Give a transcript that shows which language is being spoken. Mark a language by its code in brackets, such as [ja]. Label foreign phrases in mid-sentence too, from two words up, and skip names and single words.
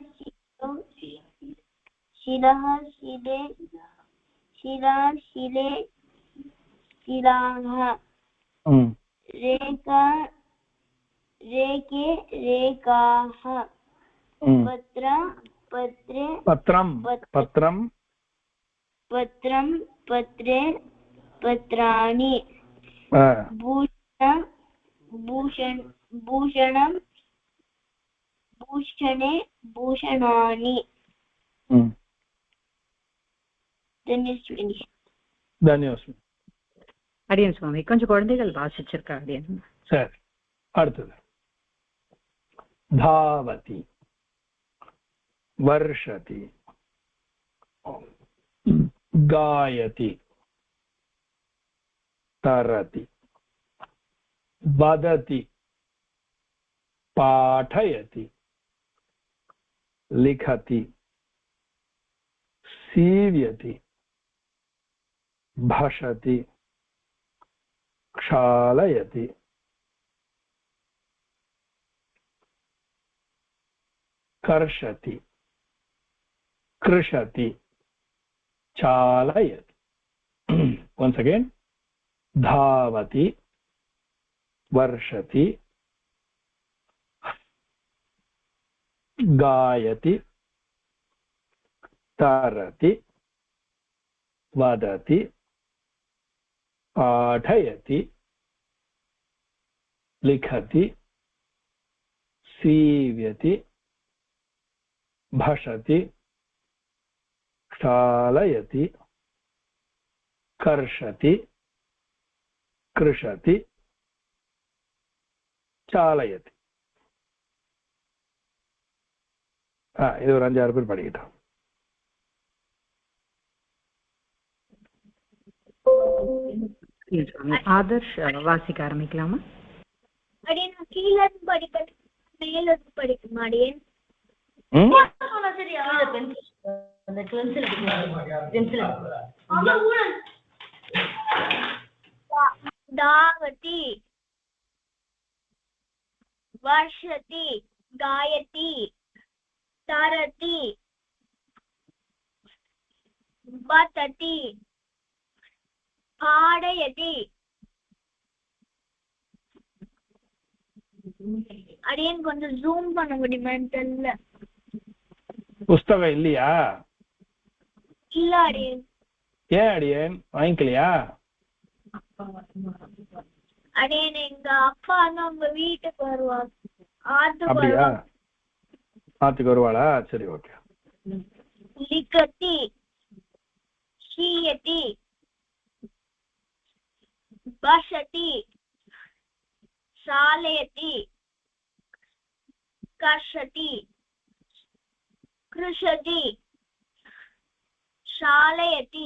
[sa] शिलः शिले शिला शिले शिलाः रेखा रेखे रेखाः पत्र पत्रे पत्रं पत्रं पत्रं पत्रे पत्राणि भूषणं भूषणं भूषणे भूषणानि தன்யோஸ்மி [ta] அடியன் சுவாமி கொஞ்சம் குழந்தைகள் வாசிச்சிருக்கா அடியன் சரி அடுத்தது [sa] धावति वर्षति गायति तरति वदति पाठयति लिखति सीव्यति भाषति क्षालयति कर्षति कृषति चालयति [en] once again [sa] धावति वर्षति गायति तरति वदति पाठयति लिखति सीव्यति भाषति क्षालयति कर्षति कृषति चालयति [ta] இது ஒரு 5-6 பேர் படிக்கிட்டோம் ஆதர்ஷ் வாசிக்க ஆரம்பிக்கலாமா அடியன் கீழ இருந்து படிக்கணும் மேல இருந்து படிக்கணுமா அடியன் [sa] धावति वर्षति गायति तरति वदति [ta] पाठयति அடியன் கொஞ்சம் ஜூம் பண்ண முடியுமான்னு தெரியல புஸ்தகம் இல்லையா இல்ல அடியன் ஏன் அடியேன் வாங்கிக்கலையா அடியன் எங்க அப்பா வந்து உங்க வீட்டுக்கு வருவாங்க அப்படியா ஆத்துக்கு வருவாளா சரி ஓகே [sa] लिखति शीयति भाषति शालयति कर्षति कृषति शालयति